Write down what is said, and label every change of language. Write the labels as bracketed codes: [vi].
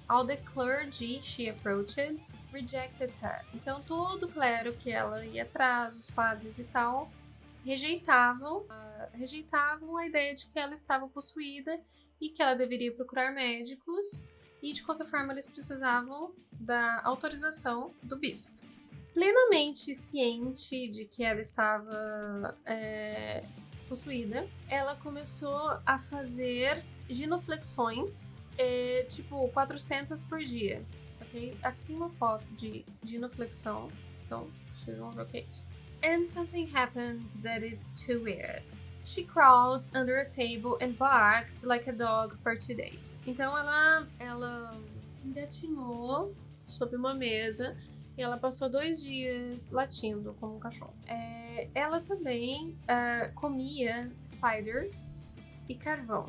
[en] All the clergy she approached rejected her. [pt] Então, todo o clero que ela ia atrás, os padres e tal, rejeitavam a ideia de que ela estava possuída e que ela deveria procurar médicos e, de qualquer forma, eles precisavam da autorização do bispo. Plenamente ciente de que ela estava possuída, ela começou a fazer genuflexões, tipo 400 por dia, ok? Aqui tem uma foto de genuflexão, então vocês vão ver o que é isso. [en] And something happened that is too weird. She crawled under a table and barked like a dog for 2 days. [pt] Então ela engatinhou sob uma mesa e ela passou 2 dias latindo como um cachorro. Ela também comia spiders e carvão.